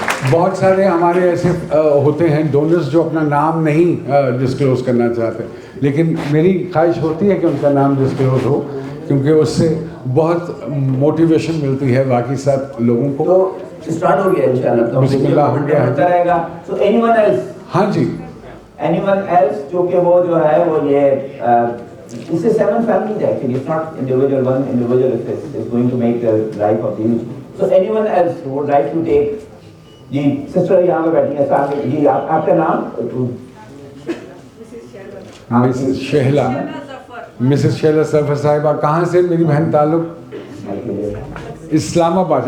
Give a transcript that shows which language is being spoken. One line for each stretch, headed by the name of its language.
Urdu: بہت سارے ہمارے ایسے ہوتے ہیں ڈونرز جو اپنا نام نہیں ڈسکلوز کرنا چاہتے، لیکن میری خواہش ہوتی ہے کہ ان کا نام ڈسکلوز ہو، کیونکہ اس سے بہت موٹیویشن ملتی ہے باقی سب لوگوں کو. تو اسٹارٹ ہو گیا انشاءاللہ. بسم اللہ ہو گیا ہوتا رہے گا. So any one else? ہاں جی. اینی ون ایلس جو کہ وہ جو ہے وہ یہ اس سے
English: 7 families actually, it's not individual, one individual is going to make the life of these. So anyone else who would like to take
Urdu: جی sister یہاں پہ بیٹھی ہیں سامنے جی. آپ کا نام؟ مسز شہلا، مسز شہلا ظفر صاحبہ. کہاں سے میری بہن تعلق؟ اسلام آباد.